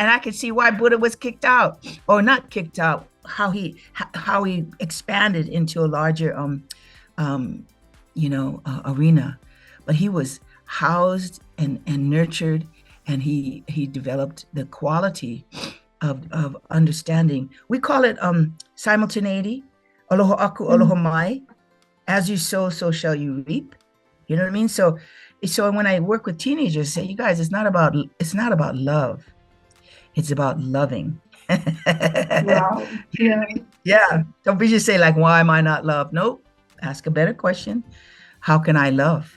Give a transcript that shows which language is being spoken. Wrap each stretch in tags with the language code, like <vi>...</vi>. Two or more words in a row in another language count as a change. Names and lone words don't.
<en>And I could see why Buddha was kicked out, or not kicked out, how he expanded into a larger arena. But he was housed and nurtured, and he developed the quality of understanding. We call it simultaneity,</en> <haw>aloha aku, aloha Mm,</haw> <en>mai. As you sow, so shall you reap. You know what I mean? So when I work with teenagers, I say, you guys, it's not about love. It's about loving. wow. Yeah. Yeah. Don't be just say like, why am I not loved? Nope. Ask a better question. How can I love?</en>